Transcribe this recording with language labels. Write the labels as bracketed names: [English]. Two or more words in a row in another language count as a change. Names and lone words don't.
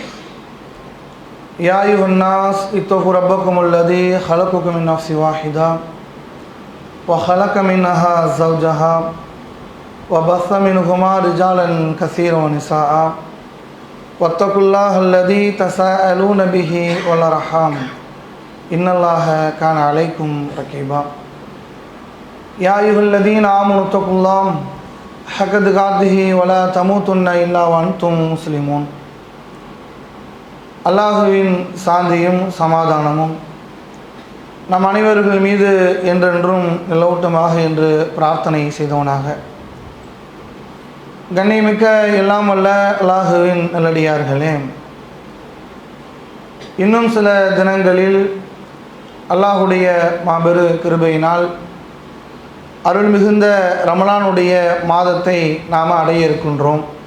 [Arabic] يا أيها الناس اتقوا ربكم الذي خلقكم من نفس واحدة وخلق منها زوجها وبث منهما رجالا كثيرا ونساء واتقوا الله الذي تساءلون به والأرحام إن الله كان عليكم رقيبا. يا أيها الذين آمنوا اتقوا الله حق تقاته ولا تموتن إلا وأنتم مسلمون. [Tamil] அல்லாஹுவின் சாந்தியும் சமாதானமும் நம் அனைவர்கள் மீது என்றென்றும் நிலவட்டமாக என்று பிரார்த்தனை செய்தவனாக, கண்ணியமிக்க எல்லாம் வல்ல அல்லாஹுவின் நல்லடியார்களே, இன்னும் சில தினங்களில் அல்லாஹுடைய மாபெரு கிருபையினால் அருள் மிகுந்த ரமலானுடைய மாதத்தை நாம் அடைய இருக்கின்றோம்.